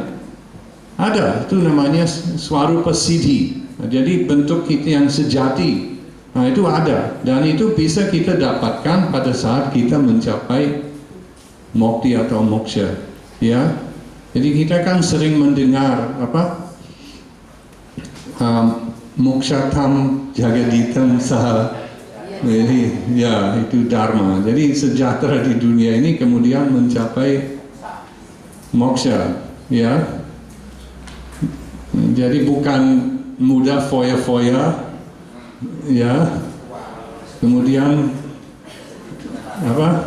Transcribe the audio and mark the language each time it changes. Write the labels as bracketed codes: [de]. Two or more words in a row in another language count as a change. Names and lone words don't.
[id] Ada, itu namanya [sa] swarupa siddhi. [id] Jadi bentuk kita yang sejati, nah itu ada. Dan itu bisa kita dapatkan pada saat kita mencapai mukti atau moksha, ya. Jadi kita kan sering mendengar apa? [sa] Mokshatam jagaditam saha. [id] Jadi ya itu dharma. Jadi sejahtera di dunia ini kemudian mencapai moksha, ya. Jadi bukan mudah foya-foya, ya. Kemudian apa?